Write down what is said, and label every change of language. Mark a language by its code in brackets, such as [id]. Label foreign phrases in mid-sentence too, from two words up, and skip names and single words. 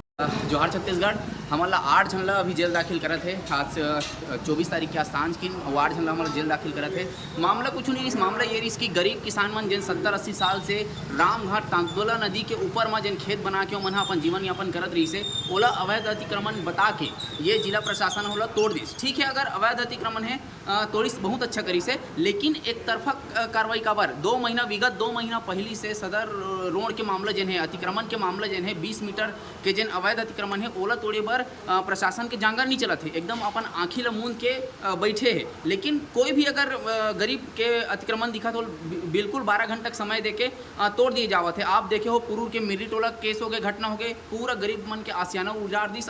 [hne] जोहार छत्तीसगढ़ हमारा 8 झन ला अभी जेल दाखिल करत है। आज 24 तारीख के आज सांझ की 8 झन ला हमारा जेल दाखिल करत है। मामला कुछ नहीं, इस मामला ये रही कि गरीब किसान मन जिन 70-80 साल से रामघाट तांदुला नदी के ऊपर में जिन खेत बना के मन अपन जीवन यापन करत रही से, ओला अवैध अतिक्रमण बता के ये जिला प्रशासन होला तोड़ दी। ठीक है, अगर अवैध अतिक्रमण है तोड़ी बहुत अच्छा करी से, लेकिन एक तरफा कार्रवाई का बार विगत 2 महीना पहली से सदर रोड के मामला जिन है, अतिक्रमण के मामला जिन है, 20 मीटर के जिन अवैध अतिक्रमण है ओला तोड़े बर प्रशासन के जांगर नहीं चलत है, एकदम अपन आँखी ला मूंद के बैठे है। लेकिन कोई भी अगर गरीब के अतिक्रमण दिखा तो बिल्कुल 12 घंटा समय दे के तोड़ दिए जावत है। आप देखे हो पुरूर के मिरी टोला केस हो गए, घटना हो गए, पूरा गरीब मन के आसियाना उजाड़ दिस।